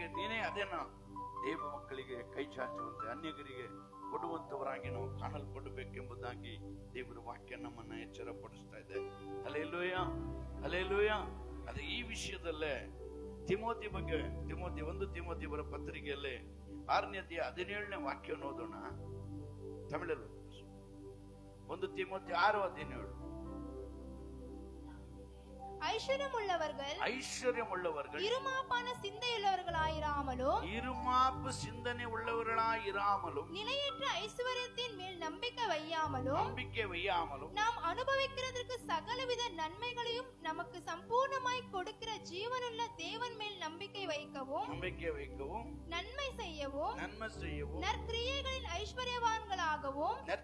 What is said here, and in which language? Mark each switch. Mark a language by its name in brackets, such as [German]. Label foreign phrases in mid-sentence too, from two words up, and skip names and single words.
[Kannada] ನೀನೇ ಅದೇನ ದೇವ ಮಕ್ಕಳಿಗೆ ಕೈ ಚಾಚುವಂತೆ, ಅನ್ಯಗರಿಗೆ ಕೊಡುವಂತವರಾಗಿ ನಾವು ಕಾಣಲ್ಪಡಬೇಕೆಂಬುದಾಗಿ ದೇವರ ವಾಕ್ಯ ನಮ್ಮನ್ನ ಎಚ್ಚರಪಡಿಸ್ತಾ ಇದೆ. ಹಲ್ಲೆಲೂಯಾ, ಹಲ್ಲೆಲೂಯಾ. ಅದು ಈ ವಿಷಯದಲ್ಲೇ ತಿಮೋತಿ ಬಗ್ಗೆ, ಒಂದು ತಿಮೋತಿ ಬರ ಪತ್ರಿಕೆಯಲ್ಲಿ 6ನೇ ಅಧ್ಯಾಯ 17ನೇ ವಾಕ್ಯವನ್ನು ಓದೋಣ. ತಮಿಳಲ್ಲಿ 1 ತಿಮೋತಿ 6:17. [Tamil] ஐஸ்வர்யமுள்ளவர்கள் இருமாப்பான சிந்தனை உள்ளவர்களாயிராமலும் நிலையற்ற ஐஸ்வர்யத்தின் மேல் நம்பிக்கை வையாமலும் நாம் அனுபவிக்கிறதற்கு சகலவித நன்மைகளையும் நமக்கு சம்பூர்ணமாய் கொடுக்கிற ஜீவனுள்ள தேவன் மேல் நம்பிக்கை வைக்கவும் நன்மை செய்யவும் நற்கிரியைகளில் ஐஸ்வர்யவான்களாகவும்